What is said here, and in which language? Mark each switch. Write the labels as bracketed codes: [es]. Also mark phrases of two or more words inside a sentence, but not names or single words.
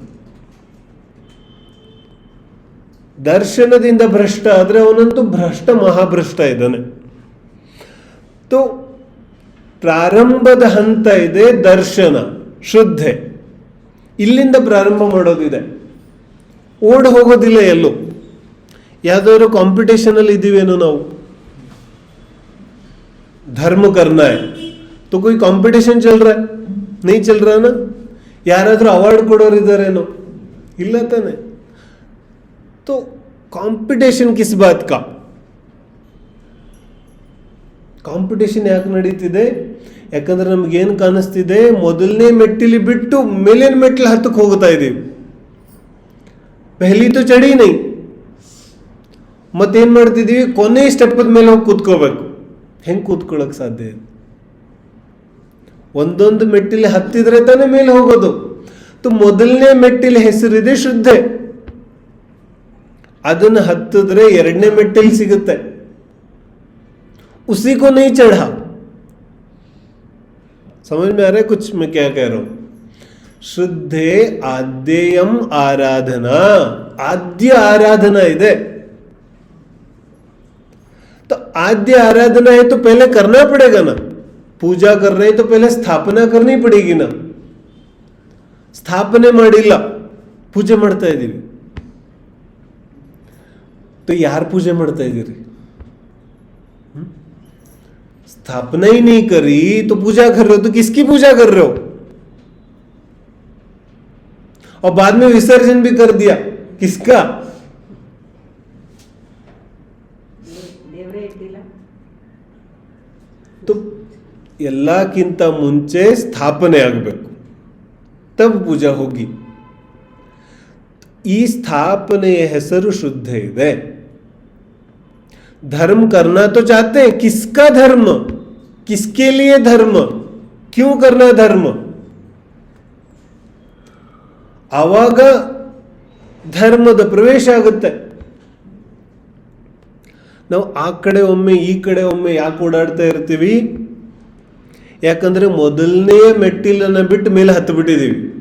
[kn] ದರ್ಶನದಿಂದ ಭ್ರಷ್ಟ ಆದ್ರೆ ಅವನಂತೂ ಭ್ರಷ್ಟ, ಮಹಾಭ್ರಷ್ಟ ಇದ್ದಾನೆ. ತೋ ಪ್ರಾರಂಭದ ಹಂತ ಇದೆ ದರ್ಶನ, ಶ್ರದ್ಧೆ. ಇಲ್ಲಿಂದ ಪ್ರಾರಂಭ ಮಾಡೋದಿದೆ, ಓಡ್ ಹೋಗೋದಿಲ್ಲ ಎಲ್ಲೂ. ಯಾವ್ದಾದ್ರು ಕಾಂಪಿಟೇಷನ್ ಅಲ್ಲಿ ಇದ್ದೀವೇನೋ ನಾವು, [hi] धर्म करना है तो कोई कंपटीशन चल रहा है, नहीं चल रहा ना? [kn] ಯಾರಾದ್ರೂ ಅವಾರ್ಡ್ ಕೊಡೋರು ಇದ್ದಾರೇನೋ? ಇಲ್ಲ ತಾನೆ. [hi] तो कंपटीशन किस बात का? [kn] ಕಾಂಪಿಟೇಷನ್ ಯಾಕೆ ನಡೀತಿದೆ? ಯಾಕಂದ್ರೆ ನಮ್ಗೇನು ಕಾಣಿಸ್ತಿದೆ, ಮೊದಲನೇ ಮೆಟ್ಟಿಲಿ ಬಿಟ್ಟು ಮೇಲಿನ ಮೆಟ್ಟಿಲು ಹತ್ತಕ್ಕೆ ಹೋಗ್ತಾ ಇದ್ದೀವಿ. [hi] पहली तो चढ़ी नहीं. [kn] ಮತ್ತೇನು ಮಾಡ್ತಿದ್ದೀವಿ, ಕೊನೆ ಸ್ಟೆಪ್ಪದ ಮೇಲೆ ಹೋಗಿ ಕೂತ್ಕೋಬೇಕು. ಹೆಂಗೆ ಕೂತ್ಕೊಳ್ಳೋಕೆ ಸಾಧ್ಯ ಇದೆ? ಒಂದೊಂದು ಮೆಟ್ಟಿಲು ಹತ್ತಿದ್ರೆ ತಾನೇ ಮೇಲೆ ಹೋಗೋದು. ಮೊದಲನೇ ಮೆಟ್ಟಿಲ ಹೆಸರಿದೆ ಶ್ರದ್ಧೆ. ಅದನ್ನು ಹತ್ತಿದ್ರೆ ಎರಡನೇ ಮೆಟ್ಟಿಲು ಸಿಗುತ್ತೆ. [hi] उसी को नहीं चढ़ा. समझ में आ रहा है कुछ मैं क्या कह रहा हूं? शुद्धे आद्यम आराधना, आद्य आराधना ಇದೆ. तो आद्य आराधना है तो पहले करना पड़ेगा ना. पूजा कर रहे तो पहले स्थापना करनी पड़ेगी ना. [kn] ಸ್ಥಾಪನೆ ಮಾಡಿಲ್ಲ, ಪೂಜೆ ಮಾಡ್ತಾ ಇದ್ದೀವಿ. तो ಯಾರು ಪೂಜೆ ಮಾಡ್ತಾ ಇದ್ದೀರಿ? [hi] स्थापना ही नहीं करी तो पूजा कर रहे हो, तो किसकी पूजा कर रहे हो? और बाद में विसर्जन भी कर दिया, किसका? [kn] तो ಎಲ್ಲಕ್ಕಿಂತ ಮುಂಚೆ ಸ್ಥಾಪನೆ ಆಗಬೇಕು, ತब ಪೂಜಾ ಹೋಗಿ. ಈ ಸ್ಥಾಪನೆಯ ಹೆಸರು ಶುದ್ಧ ಇದೆ. [hi] धर्म करना तो चाहते हैं, किसका धर्म, किसके लिए धर्म, क्यों करना धर्म? [kn] ಆವಾಗ ಧರ್ಮದ ಪ್ರವೇಶ ಆಗುತ್ತೆ. ನಾವು ಆ ಕಡೆ ಒಮ್ಮೆ ಈ ಕಡೆ ಒಮ್ಮೆ ಯಾಕೆ ಓಡಾಡ್ತಾ ಇರ್ತೀವಿ? ಯಾಕಂದ್ರೆ ಮೊದಲನೇ ಮೆಟ್ಟಿಲನ್ನು ಬಿಟ್ಟು ಮೇಲೆ ಹತ್ತು ಬಿಟ್ಟಿದ್ದೀವಿ.